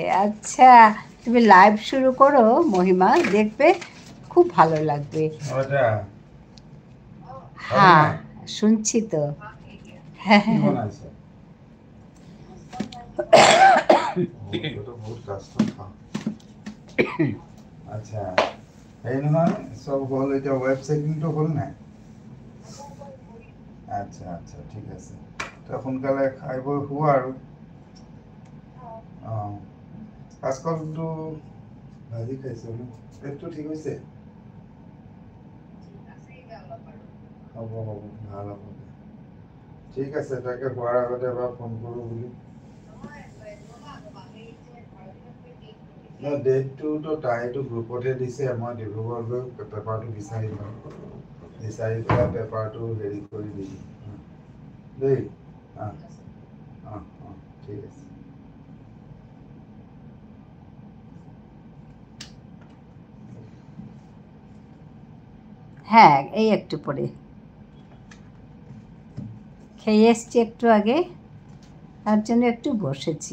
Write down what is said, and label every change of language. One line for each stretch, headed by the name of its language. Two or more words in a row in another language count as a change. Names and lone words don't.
Bangla: আচ্ছা, তুমি লাইভ শুরু করো মহিমা, দেখবে খুব ভালো লাগবে। হ্যাঁ, শুনছি তো। হ্যাঁ হ্যাঁ হ্যাঁ।
Assamese: আচ্ছা, এই নহয় সব হল, এটা ওয়েবসাইটটো হ'ল নাই? আচ্ছা আচ্ছা, ঠিক আছে। তো সোনকালে খাই বৈ শুৱা আৰু। অঁ, কাচকলটো ভাজি খাইছোঁ ন? পেটটো ঠিক হৈছে? হ'ব হ'ব, ভাল হ'ব। ঠিক আছে, তাকে হোৱাৰ আগতে এবাৰ ফোন কৰোঁ বুলি। ডেটটোতো তাইতো গ্ৰুপতে দিছে, মই ডিব্ৰুগড় গৈ পেপাৰটো বিচাৰি লওঁ, বিচাৰি পেলাই পেপাৰটো হেৰি কৰি দিম দেই। অঁ অঁ অঁ, ঠিক আছে।
Bangla: হ্যাঁ, এই একটু পরে খেয়ে এসছি একটু আগে, তার জন্য একটু বসেছি।